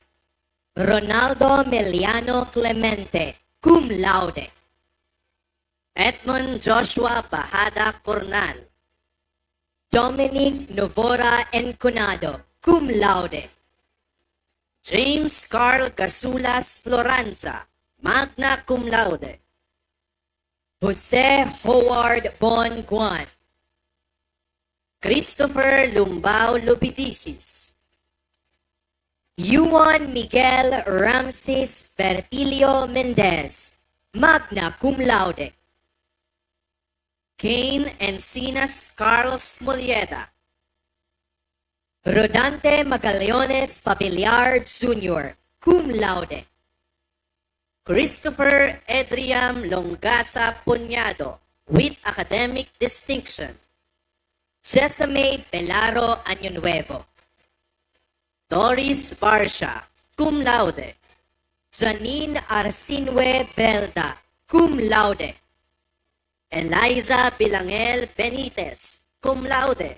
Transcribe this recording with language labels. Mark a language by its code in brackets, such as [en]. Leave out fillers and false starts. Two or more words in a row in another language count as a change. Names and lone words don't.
[en] Ronaldo Meliano Clemente, cum laude. Edmund Joshua Bahada Cornal. Dominic Novora Encunado, cum laude. James Carl Casulas Floranza, magna cum laude. Jose Howard Bon Guan. Christopher Lumbao Lupitisis. Juan Miguel Ramses Bertilio Mendez, magna cum laude. Cain Encinas Carlos Mulieta. Rodante Magallones Pabiliar Jr., cum laude. Christopher Edriam Longasa Puñado, with academic distinction. Jessame Pelaro Año Nuevo. Doris Barsha, cum laude. Janine Arsinue Belda, cum laude. Eliza Bilangel Benitez, cum laude.